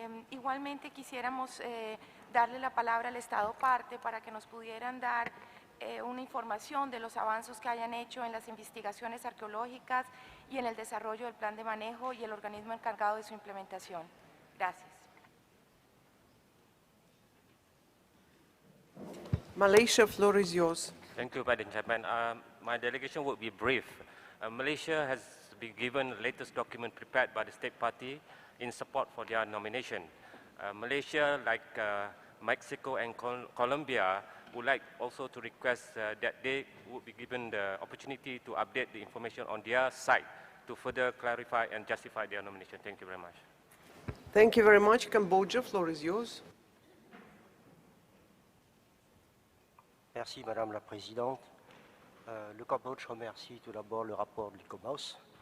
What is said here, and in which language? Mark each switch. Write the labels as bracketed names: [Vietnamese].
[Spanish] Igualmente quisiéramos darle la palabra al Estado parte para que nos pudieran dar una información de los avances que hayan hecho en las investigaciones arqueológicas y en el desarrollo del plan de manejo y el organismo encargado de su implementación. Gracias. [English] Malaysia, floor is yours. Thank you, Madam Chairman. My delegation will be brief. Malaysia has been given the latest document prepared by the State Party in support for their nomination. Malaysia, like Mexico and Colombia, would like also to request that they would be given the opportunity to update the information on their site to further clarify and justify their nomination. Thank you very much. Thank you very much. Cambodia, floor is yours. [French] Merci Madame la Présidente. Le Cambodge remercie tout d'abord le rapport de l'ICOMOS.